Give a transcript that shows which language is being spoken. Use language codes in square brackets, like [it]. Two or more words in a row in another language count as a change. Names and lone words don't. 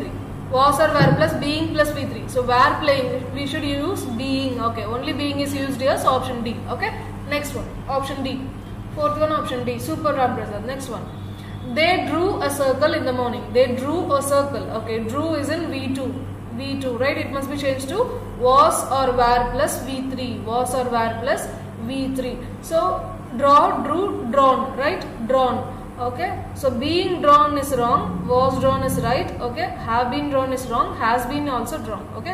[en] Was or were plus being plus V3. So were playing, we should use being. Okay, only being is used here. So option D. Okay. Next one. Option D. Fourth one, option D. Super Ram Prasad. Next one. They drew a circle in the morning. They drew a circle. Okay. Drew is in V2. V2, right? It must be changed to was or were plus V3. Was or were plus V3. So draw, drew, drawn, right? Drawn. Okay. So being drawn is wrong. Was drawn is right. Okay. Have been drawn is wrong. Has been also drawn. Okay.